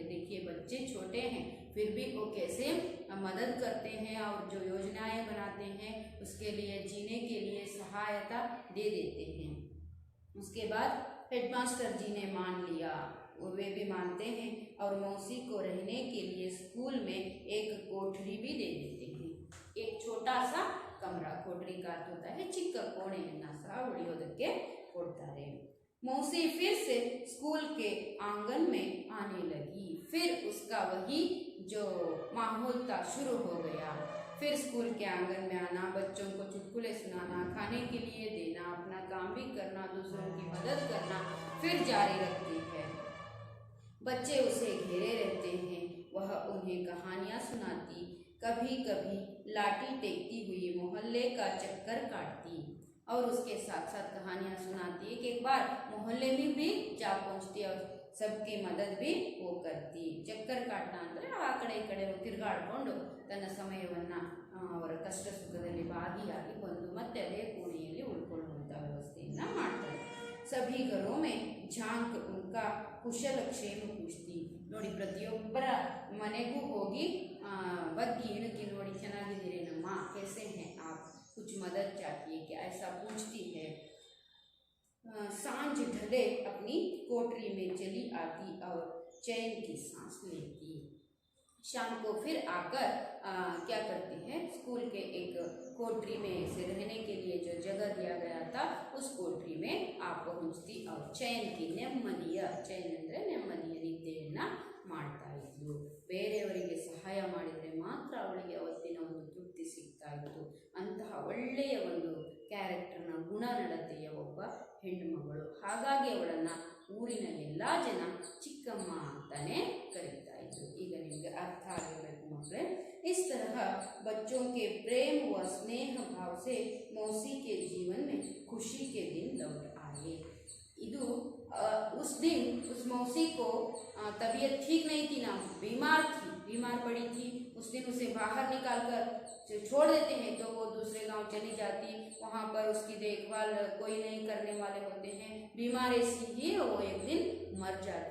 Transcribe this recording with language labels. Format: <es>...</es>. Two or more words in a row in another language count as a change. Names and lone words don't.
<hi>देखिए बच्चे छोटे हैं फिर भी वो कैसे मदद करते हैं और जो योजनाएं बनाते हैं उसके लिए जीने के लिए सहायता दे देते हैं। उसके बाद हेडमास्टर जी ने मान लिया, वे भी मानते हैं और मौसी को रहने के लिए स्कूल में एक कोठरी भी दे देते हैं। एक छोटा सा कमरा, कोठरी का अर्थ होता है</hi> <kn>ಚಿಕ್ಕ ಕೋಣೆಯನ್ನ ಸಹ ಉಳಿಯೋದಕ್ಕೆ ಕೊಡ್ತಾರೆ।</kn> <hi>मौसी फिर से स्कूल के आंगन में आने लगी। फिर उसका वही जो माहौल था शुरू हो गया। फिर स्कूल के आंगन में आना, बच्चों को चुटकुले सुनाना, खाने के लिए देना, अपना काम भी करना, दूसरों की मदद करना फिर जारी रखती है। बच्चे उसे घेरे रहते हैं, वह उन्हें कहानियां सुनाती, कभी कभी लाठी टेकती हुई मोहल्ले का चक्कर काटती और उसके साथ साथ कहानियां सुनाती। एक बार मोहल्ले में भी जा पहुंचती और सबकी मदद भी वो करती। चक्कर काटना</hi> <kn>ಅಂದರೆ ಆ ಕಡೆ ಈ ಕಡೆ ತಿರುಗಾಡಿಕೊಂಡು ತನ್ನ ಸಮಯವನ್ನು ಅವರ ಕಷ್ಟ ಸುಖದಲ್ಲಿ ಭಾಗಿಯಾಗಿ ಬಂದು ಮತ್ತೆ ಅದೇ ಕೋಣೆಯಲ್ಲಿ ಉಳ್ಕೊಳ್ಳುವಂಥ ವ್ಯವಸ್ಥೆಯನ್ನು ಮಾಡ್ತಾರೆ।</kn> <hi>सभी घरों में झांक उनका कुशलक्षेम पूछती।</hi> <kn>ನೋಡಿ ಪ್ರತಿಯೊಬ್ಬರ ಮನೆಗೂ ಹೋಗಿ ಬಗ್ಗಿ ಇಣುಕಿ ನೋಡಿ ಚೆನ್ನಾಗಿದ್ದೀರೇನಮ್ಮ,</kn> <hi>कैसे हैं आप, कुछ मदद चाहिए क्या, ऐसा पूछती है। सांझ ढले अपनी कोठरी में चली आती और चैन की सांस लेती। शाम को फिर आकर क्या करती है, स्कूल के एक कोठरी में से रहने के लिए जो जगह दिया गया था उस कोठरी में आप पहुंचती और चैन की</hi> <kn>ನೆಮ್ಮದಿಯ, ಚೈನ್ ಅಂದರೆ ನೆಮ್ಮದಿಯ ನಿದ್ದೆಯನ್ನು ಮಾಡ್ತಾ ಇದ್ಲು। ಬೇರೆಯವರಿಗೆ ಸಹಾಯ ಮಾಡಿದರೆ ಮಾತ್ರ ಅವಳಿಗೆ ಅವತ್ತಿನ ಒಂದು ತೃಪ್ತಿ ಸಿಗ್ತಾ ಇತ್ತು। ಅಂತಹ ಒಳ್ಳೆಯ ಒಂದು ಕ್ಯಾರೆಕ್ಟರ್ನ ಗುಣನಡತೆಯ ಒಬ್ಬ ಹೆಣ್ಣುಮಗಳು। ಹಾಗಾಗಿ ಅವಳನ್ನು ಊರಿನ ಎಲ್ಲ ಜನ ಚಿಕ್ಕಮ್ಮ ಅಂತಾನೆ ಕರೀತಾ ಇದ್ರು। ಈಗ ನಿಮಗೆ ಅರ್ಥ ಆಗಿರಬೇಕು ಮಕ್ಕಳೇ।</kn> <hi>इस तरह बच्चों के प्रेम व स्नेह भाव से मौसी के जीवन में खुशी के दिन लौट आए। इदु उस दिन उस मौसी को तबीयत ठीक नहीं थी ना, बीमार पड़ी थी। उस दिन उसे बाहर निकाल कर छोड़ देते हैं तो वो दूसरे गांव चली जाती, वहाँ पर उसकी देखभाल कोई नहीं करने वाले होते हैं, बीमार ऐसी ही वो एक दिन मर जाती।</hi>